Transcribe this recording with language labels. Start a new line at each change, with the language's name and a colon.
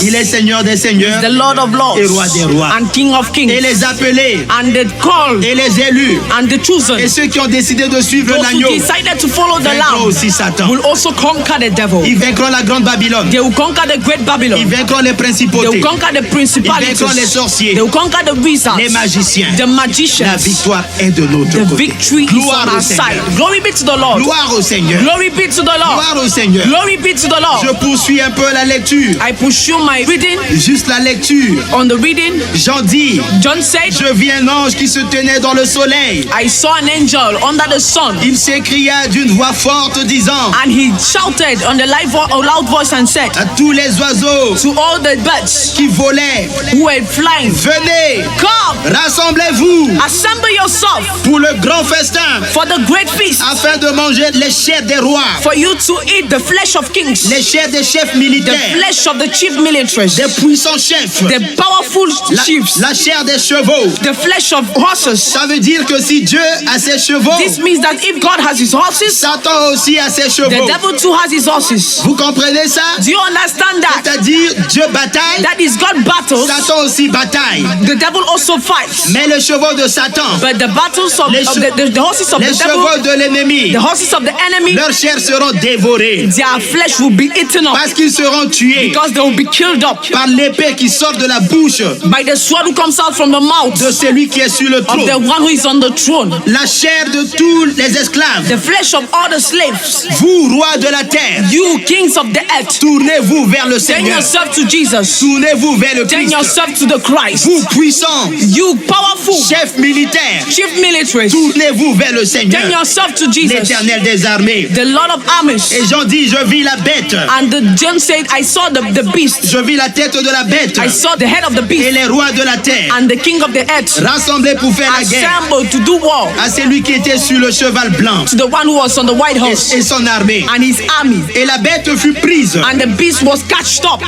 French: Il est Seigneur des seigneurs
English: The Lord of lords
French: et roi des rois.
English: and King of kings.
French: Et les appelés
English: And the called
French: et les élus
English: and the chosen,
French: et ceux qui ont décidé de suivre
English: those
French: l'agneau
English: who decided to follow the
French: vaincront
English: lamb,
French: aussi Satan.
English: will also conquer the devil.
French: Ils vaincront la grande Babylone.
English: They will conquer the great
French: Ils
English: Babylon.
French: vaincront les
English: They
French: principautés.
English: will conquer the
French: Ils
English: principalities.
French: vaincront les sorciers.
English: They will conquer the wizards,
French: Les magiciens.
English: the
French: La
English: magicians.
French: victoire est de notre
English: The
French: côté.
English: victory is
French: Gloire
English: on
French: au
English: our side.
French: Seigneur.
English: Glory be to the Lord.
French: Gloire au Seigneur.
English: Glory be to the Lord.
French: Gloire au Seigneur.
English: Glory be to the
French: Je
English: Lord.
French: poursuis un peu la lecture.
English: I pursue my reading.
French: Juste la lecture.
English: On the reading,
French: Jean dit,
English: John said,
French: je vis un ange qui se tenait dans le soleil.
English: I saw an angel under the sun,
French: Il s'écria d'une voix forte disant
English: and he shouted on the loud voice and said
French: à tous les oiseaux
English: to all the birds
French: qui volaient,
English: who were flying,
French: venez,
English: come,
French: rassemblez-vous
English: assemble yourself
French: pour le grand festin
English: for the great feast,
French: afin de manger les chairs des rois,
English: for you to eat the flesh of kings,
French: les chairs des chefs
English: the
French: militaires,
English: flesh of the chief militaries,
French: des puissants chefs,
English: the powerful
French: la,
English: chiefs,
French: la chair des chevaux.
English: the flesh of horses.
French: Ça veut dire que si Dieu a ses chevaux,
English: This means that if God has his horses,
French: Satan aussi a ses
English: the
French: chevaux.
English: devil too has his horses.
French: Vous comprenez ça?
English: Do you understand that?
French: C'est-à-dire Dieu bataille,
English: That is God battles,
French: Satan aussi bataille.
English: the devil also fights.
French: Mais les chevaux de Satan,
English: But the battles of,
French: Les
English: the horses of
French: les
English: the devil,
French: chevaux de l'ennemi,
English: the horses of the enemy,
French: leurs chairs seront dévorées
English: their flesh will be eaten up
French: parce qu'ils seront tués
English: because they will be killed up
French: par l'épée qui sort de la bouche
English: by the sword who comes out from the mouth
French: de celui qui est sur le
English: of the
French: trône.
English: one who is on the throne.
French: La chair de tous les esclaves.
English: The flesh of all the slaves.
French: Vous, rois de la terre,
English: You kings of the earth,
French: tournez-vous vers le
English: turn
French: Seigneur.
English: yourself to Jesus.
French: Tournez-vous vers le
English: Turn
French: Christ.
English: yourself to the Christ.
French: Vous, puissants,
English: You powerful
French: chefs militaires,
English: chief militaries,
French: tournez-vous vers le Seigneur,
English: turn yourself to Jesus,
French: l'Éternel des armées.
English: the Lord of armies.
French: Et Jean dit, je vis la bête.
English: And the John said, I saw the beast.
French: Je vis la tête de la bête
English: I saw the head of the
French: et
English: beast
French: les rois de la terre
English: and the king of the earth
French: rassemblés pour faire la guerre
English: assembled to do war
French: à celui qui était était sur le cheval blanc
English: to the one who was on the white horse
French: et son armée.
English: and his army.
French: Et la bête fut prise.
English: And the beast was catched up.